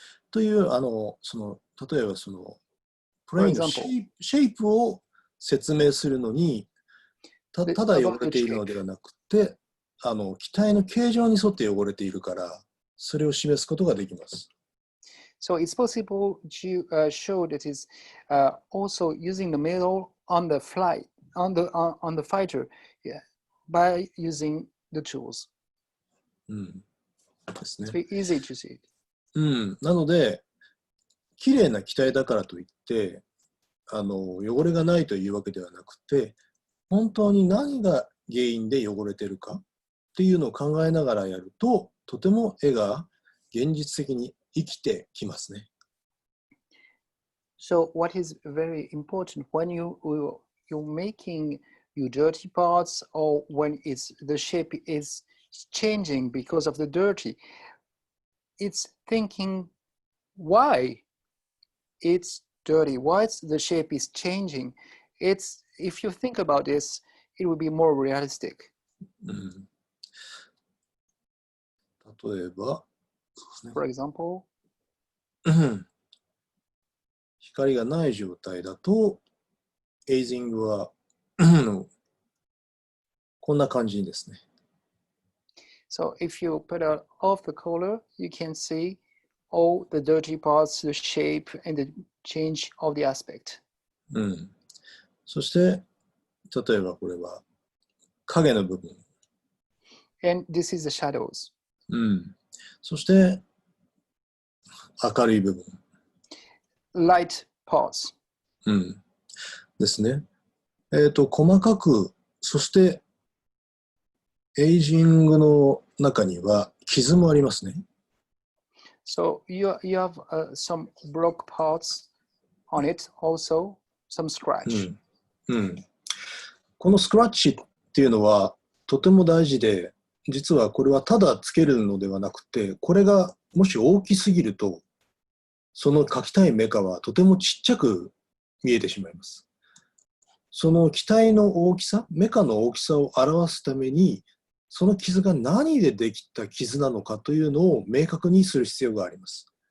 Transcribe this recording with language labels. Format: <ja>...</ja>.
<ja>という、例えばプレイのシェイプを説明するのに、ただ汚れているのではなくて、機体の形状に沿って汚れているから、それを示すことができます。</ja> <en>So it's possible to show that is also using the metal on the flight, on the fighter, by using the tools.</en> <ja>ですね。</ja> <en>It's very easy to see it.</en> <ja>なので、綺麗な機体だからといって、汚れがないというわけではなくて、本当に何が原因で汚れているかっていうのを考えながらやると、とても絵が現実的に生きてきますね。</ja> <en>So what is very important when you're making your dirty parts, or when the shape is changing because of the dirty, it's thinking why it's dirty, why the shape is changing. If you think about this, it will be more realistic.</en> <ja>例えば、</ja> <en>For example,</en> <ja>光がない状態だと、エイジングはこんな感じですね。</ja> <en>So if you put off the color, you can see all the dirty parts, the shape, and the change of the aspect.</en> <ja>そして、例えばこれは影の部分。</ja> <en>And this is the shadows.</en> <ja>そして、明るい部分。</ja> <en>Light parts.</en> <ja>ですね。細かく、そして、エイジングの中には傷もありますね。</ja> <en>So you have some broke parts on it, also some scratch.</en> <ja>このスクラッチっていうのはとても大事で、実はこれはただつけるのではなくて、これがもし大きすぎると、その描きたいメカはとてもちっちゃく見えてしまいます。その機体の大きさ、メカの大きさを表すために、その傷が何でできた傷なのかというのを明確にする必要があります。</ja>